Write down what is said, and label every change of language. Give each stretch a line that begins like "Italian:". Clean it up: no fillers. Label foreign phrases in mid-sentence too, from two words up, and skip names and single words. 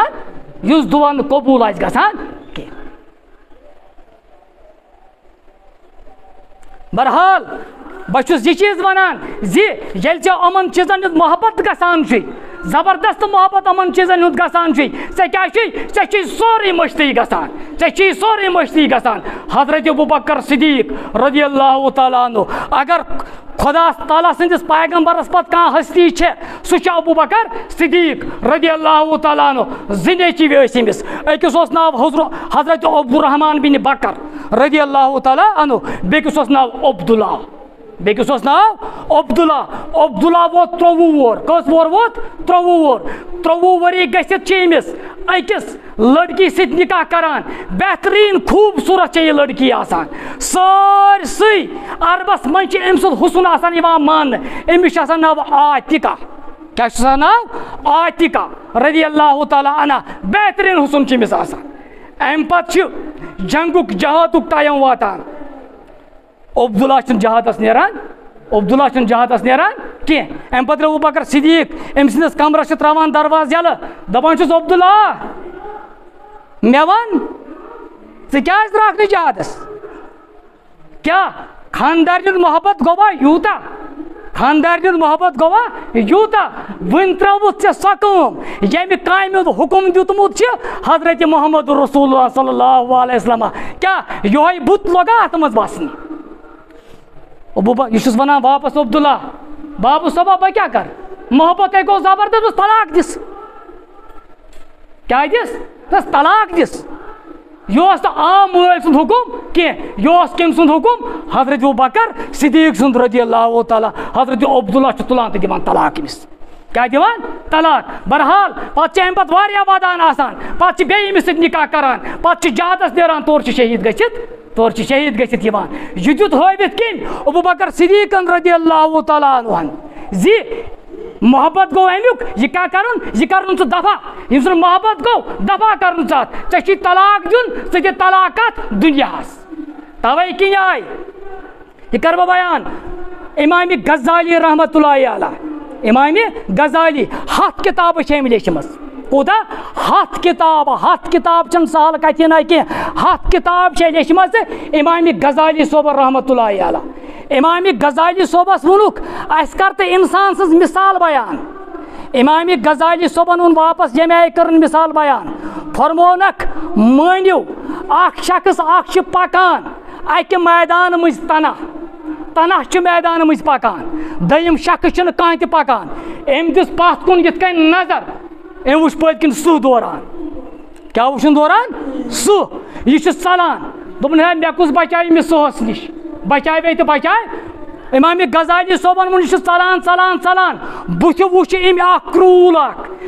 Kashmiri: گژھان کینٛہہ بہرحال بہٕ چھُس یہِ چیٖز ونان زِ ییٚلہِ ژےٚ یِمن چیٖزن ہُنٛد محبت گژھان چھُے زبردست محبت یِمن چیٖزن ہُنٛد گژھان چھُے ژےٚ چھُے سورُے مٔشتٕے گژھان حضرت ابوبکر صدیق
Arabic: رضی اللہ تعالیٰ عنہ
Kashmiri: اگر خدا تعالیٰ سٕنٛدِس پیغمبرس پتہٕ کانٛہہ ہستی چھےٚ سُہ چھُ ابوبکر صدیق
Arabic: رضی اللہ تعالیٰ عنہ
Kashmiri: 2 نیٚچوۍ ٲسۍ أمِس أکِس اوس ناو حضرت عبدالرحمان بن بکر
Arabic: رضی اللہ تعالیٰ عنہ
Kashmiri: بیٚکِس اوس ناو عبداللہ ووت 23 وُہُر کٔژ وُہُر ووت 23 وُہُر 23 ؤری گٔژھِتھ چھِ أمِس أکِس لڑکی سۭتۍ نکاح کران بہتریٖن خوٗبصوٗرت چھےٚ یہِ لڑکی آسان سٲرسٕے عربس منٛز چھِ أمۍ سُنٛد حُسن آسان یِوان ماننہٕ أمِس چھُ آسان ناو عاتِقہ کیٛاہ چھُس آسان ناو عاتِقہ
Arabic: رضی اللہ تعالیٰ عنہ
Kashmiri: بہتریٖن حُسن چھُ أمِس آسان امہِ پتہٕ چھُ جہادُک ٹایم واتان عبداللہ چھُنہٕ جہادس نیران کی ام پتہ ابو بکر صدیق ام سندس کمرس تراوان دروازہ یلہ دپان چھس عبداللہ مے ون ژٕ کیازِ درٛاکھ نہٕ جہادس کیا خاندارن محبت گوا یوتا خاندارن محبت گوا یوتا ون تروت ژےٚ سۄ کٲم ییٚمہِ کامہِ ہُنٛد حُکم دیُتمُت چھُ حضرت محمد
Arabic: رسول اللہ صلی اللہ علیہ وسلم
Kashmiri: کیا یہوے بُت لوگا اتھ منٛز بسنہِ یہ چھُس ونان واپس عبداللہ بابو صٲبا بہٕ کیٛاہ کر محبت گوٚو زبردست طلاق دِس کیٛاہ دِس دس طلاق دِس یہ عام مٲلۍ سُنٛد حُکم کینٛہہ یہ کٔمۍ سُنٛد حُکم حضرت ابو بکر صدیق سُنٛد
Arabic: رضی اللہ تعالیٰ
Kashmiri: حضرت عبداللہ چھُ تُلان تہٕ دِوان طلاق أمِس کیٛاہ دِوان طلاق بہرحال پتہٕ چھِ اَمہِ پتہٕ واریاہ ودان آسان پتہٕ چھِ بیٚیہِ أمِس سۭتۍ نکاح کران پتہٕ چھِ جہادس نیران تورٕ چھِ شہیٖد گٔژھِتھ یِوان یہِ دیُت ہٲوِتھ کٔمۍ ابو بکر صدیقن
Arabic: رضی اللہ تعالیٰ عنہن
Kashmiri: زِ محبت گو امیُک یہ کیا کرن یہ کرن ژٕ دفع ییٚمہِ سُنٛد محبت گو دفع کرن ژٕ اتھ ژےٚ چھُے طلاق دیُن ژٕ دِ طلاق اتھ دُنیاہس توے کِنۍ آے یہ کر بہٕ بیان امام غزالی
Arabic: رحمۃ اللہ علیہ
Kashmiri: امام غزالی 7 کتابہٕ چھِ أمۍ لیچھمٕژ کوٗتاہ 7 کتاب چھنہٕ سہل کتھِ نہ کینٛہہ 7 کتاب چھِ لیچھمژ امام غزالی صٲبن
Arabic: رحمۃ اللہ علیہ
Kashmiri: امام غزالی صٲبس ووٚنُکھ اَسہِ کر تہٕ اِنسان سٕنٛز مثال بیان امام غزالی صٲبن ووٚن واپس ییٚمہِ آیہِ کٔرٕن مثال بیان فرمونکھ مٲنِو اکھ شخص اکھ چھُ پکان اکہِ میدان مٔنٛزۍ تنہ چھُ میدان مٔنٛزۍ پکان دوٚیِم شخص چھُنہٕ کانٛہہ تہِ پکان أمۍ دِژ پتھ کُن یِتھ کٔنۍ نظر أمۍ وٕچھ پٔتۍ کِنۍ سُہ دوران کیٛاہ وٕچھُن دوران سُہ یہِ چھُ ژلان دوٚپُن ہے مےٚ کُس بچاے أمِس سُہس نِش بچاوے تہٕ بچاے امام غزالی صٲبن ووٚن یہِ چھُ ژلان بُتھِ وٕچھ أمۍ اکھ کرٛوٗل اکھ